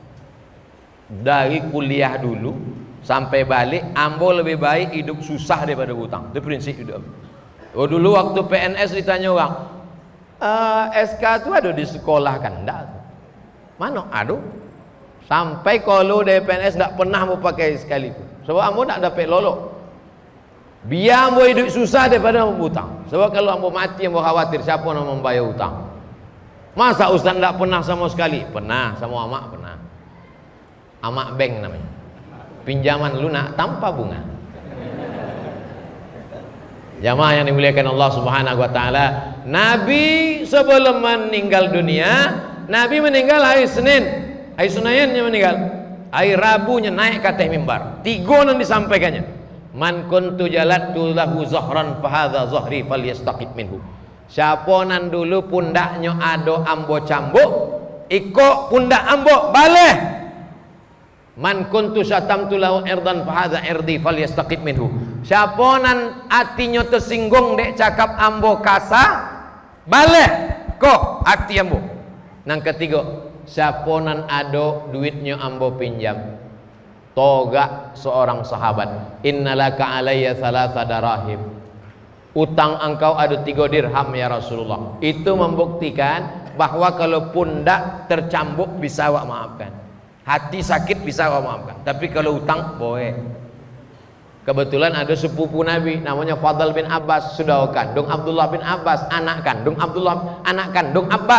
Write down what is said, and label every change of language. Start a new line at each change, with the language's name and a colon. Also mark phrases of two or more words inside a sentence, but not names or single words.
Indonesian: Dari kuliah dulu sampai balik, ambo lebih baik hidup susah daripada hutang. Itu prinsip hidup. Dulu waktu PNS ditanya orang, SK itu ada di sekolah kan? Enggak. Mana? Aduh. Sampai kalau dari PNS enggak pernah mau pakai sekalipun. Sebab ambo enggak dapat lolok. Biar ambo hidup susah daripada ambo hutang. Sebab kalau ambo mati ambo khawatir siapa yang membayar hutang. Masa ustaz tidak pernah sama sekali? Pernah sama amak, pernah. Amak bank namanya. Pinjaman lunak tanpa bunga. Jamaah yang dimuliakan Allah
Arabic: سبحانه وتعالى,
Indonesian: Nabi sebelum meninggal dunia, Nabi meninggal hari Senin. Hari Seninnya meninggal. Hari Rabunya naik ke atas mimbar. 3 yang disampaikannya.
Arabic: من كنت جلدت له ظهرا فهذا ظهري فليستقد منه.
Minangkabau: Siapa nan dulu pundaknya ado ambo cambuk, iko pundak ambo baleh.
Arabic: من كنت شتمت له عرضا فهذا عرضي فليستقد منه.
Minangkabau: Siapa nan atinya tersinggung dek cakap ambo kasa, baleh kok ati ambo. Nang ketiga, siapa nan ado duitnya ambo pinjam, toga seorang sahabat,
Arabic: إن لك علي ثلاثة دراهم,
Indonesian: utang engkau ada 3 dirham ya Rasulullah. Itu membuktikan bahwa kalau pundak tercambuk bisa awak maafkan, hati sakit bisa awak maafkan, tapi kalau utang boleh. Kebetulan ada sepupu Nabi namanya Fadl bin Abbas, saudara kandung Abdullah bin Abbas, anak kandung Abdullah, anak kandung Abbas.